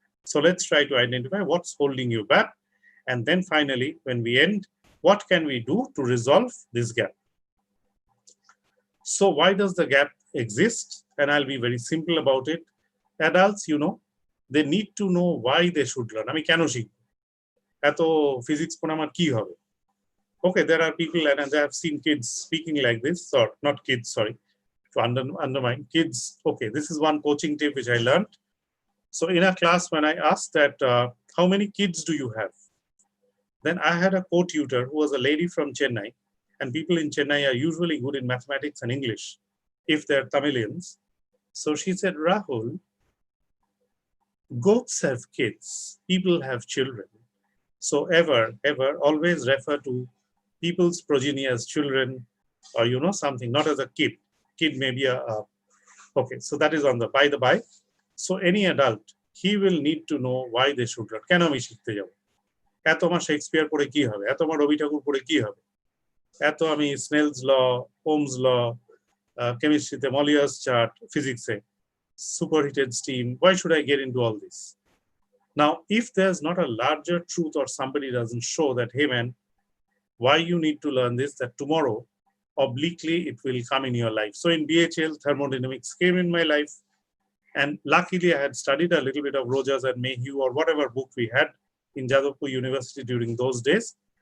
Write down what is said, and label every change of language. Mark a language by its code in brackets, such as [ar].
[en] So let's try to identify what's holding you back. And then finally, when we end, what can we do to resolve this gap? So why does the gap exist? And I'll be very simple about it. Adults, they need to know why they should learn. [bn] আমি কেন শিখব? এত physics পড়া আমার কি হবে? [en] Okay, there are people, and I have seen kids speaking like this, or not kids, sorry, to undermine kids. Okay, this is one coaching tip which I learned. So in a class, when I asked that, how many kids do you have? Then I had a co-tutor who was a lady from Chennai, and people in Chennai are usually good in mathematics and English, if they're Tamilians. So she said, Rahul, goats have kids, people have children. So ever, always refer to people's progeny as children, or something, not as a kid. Kid may be okay, so that is on the by. So any adult, he will need to know why they should learn. [bn] কেন আমি শিখতে যাব? এত আমার Shakespeare পড়ে কি হবে? এত আমার রবি ঠাকুর পড়ে কি হবে? এত আমি স্নেলস ল, ওমস ল, কেমিস্ট্রিতে মলিয়াস চার্ট, ফিজিক্সে [en] superheated steam. Why should I get into all this? Now, if there's not a larger truth or somebody doesn't show that, hey man, why you need to learn this, that tomorrow, obliquely, it will come in your life. So in BHL, thermodynamics came in my life. And luckily, I had studied a little bit of Rogers and Mayhew or whatever book we had in Jadavpur University during those days.